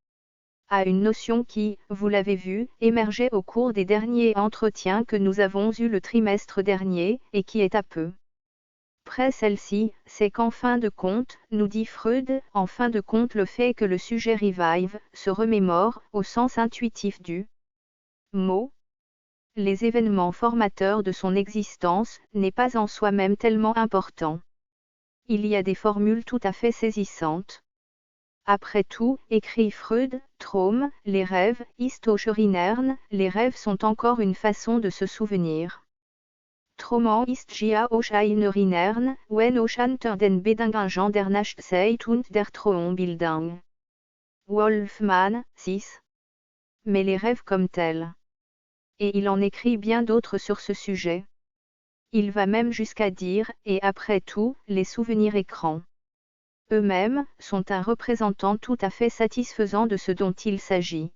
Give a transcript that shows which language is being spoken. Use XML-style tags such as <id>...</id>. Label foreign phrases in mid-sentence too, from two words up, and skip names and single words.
<fr>à une notion qui, vous l'avez vu, émergeait au cours des derniers entretiens que nous avons eus le trimestre dernier, et qui est à peu près celle-ci, c'est qu'en fin de compte, nous dit Freud, en fin de compte le fait que le sujet revive, se remémore, au sens intuitif du mot, les événements formateurs de son existence, n'est pas en soi-même tellement important. Il y a des formules tout à fait saisissantes. Après tout, écrit Freud, Traum, les rêves,</fr> <de>ist auch erinnern, les rêves sont encore une façon de se souvenir. Trauman ist ja auch ein Erinnern, wenn auch unter den Bedingungen der Nachtzeit und der Traumbildung. Wolfman, 6.</de> <fr>Mais les rêves comme tels. Et il en écrit bien d'autres sur ce sujet. Il va même jusqu'à dire, et après tout, les souvenirs écrans eux-mêmes, sont un représentant tout à fait satisfaisant de ce dont il s'agit.</fr>